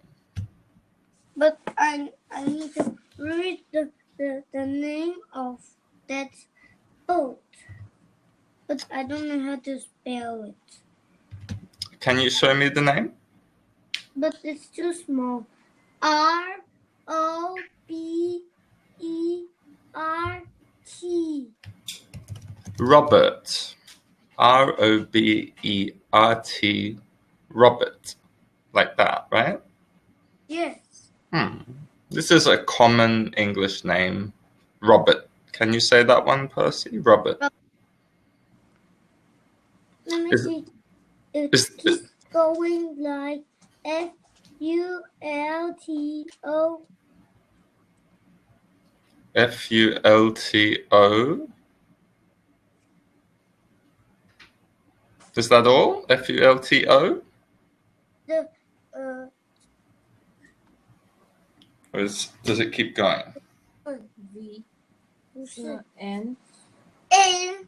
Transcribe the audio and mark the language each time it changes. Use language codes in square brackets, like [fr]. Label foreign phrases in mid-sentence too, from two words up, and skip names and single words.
[en] But I need to read the name of that boat. But I don't know how to spell it. Can you show me the name? But it's too small. R-O-B-E-R-T. Robert. R-O-B-E-R-T. Robert. Like that, right? Yes. This is a common English name. Robert. Can you say that one, Percy? Robert. Let me Is- see. It is- keeps going like F-U-L-T-O. F-U-L-T-O. Is that all? F-U-L-T-O? The Or does it keep going? V [zh] 不是是 N N